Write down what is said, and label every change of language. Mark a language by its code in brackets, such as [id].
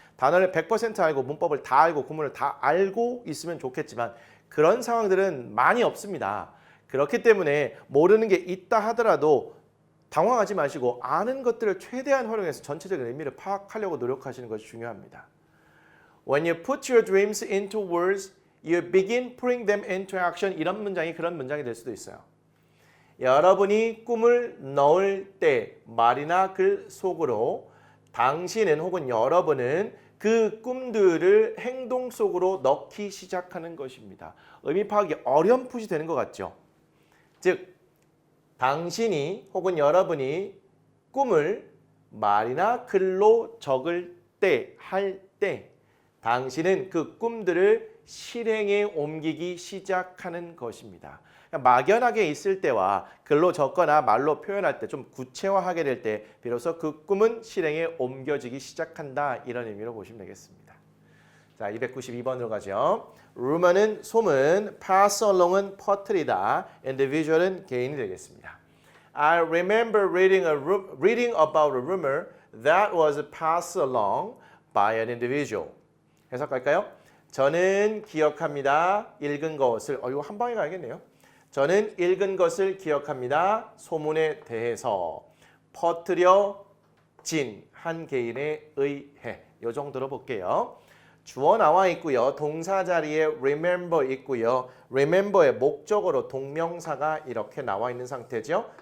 [ko] 단어를 100% 알고 문법을 다 알고 구문을 다 알고 있으면 좋겠지만 그런 상황들은 많이 없습니다. 그렇기 때문에 모르는 게 있다 하더라도 당황하지 마시고 아는 것들을 최대한 활용해서 전체적인 의미를 파악하려고 노력하시는 것이 중요합니다. [en] When you put your dreams into words, you begin putting them into action. [ko] 이런 문장이 그런 문장이 될 수도 있어요. 여러분이 꿈을 넣을 때 말이나 글 속으로 당신은 혹은 여러분은 그 꿈들을 행동 속으로 넣기 시작하는 것입니다. 의미 파악이 어렴풋이 되는 것 같죠? 즉 당신이 혹은 여러분이 꿈을 말이나 글로 적을 때, 할 때 당신은 그 꿈들을 실행에 옮기기 시작하는 것입니다. 막연하게 있을 때와 글로 적거나 말로 표현할 때 좀 구체화하게 될 때 비로소 그 꿈은 실행에 옮겨지기 시작한다 이런 의미로 보시면 되겠습니다. 자, 292번으로 가죠. rumor는 소문, pass along은 퍼뜨리다, individual은 개인이 되겠습니다. [en] I remember reading about a rumor that was passed along by an individual. [ko] 해석할까요? 저는 기억합니다. 읽은 것을, 이거 한 방에 가야겠네요. 저는 읽은 것을 기억합니다. 소문에 대해서 퍼뜨려진 한 개인에 의해. 이 정도로 볼게요. 주어 나와 있고요. 동사 자리에 remember 있고요. remember의 목적어로 동명사가 이렇게 나와 있는 상태죠.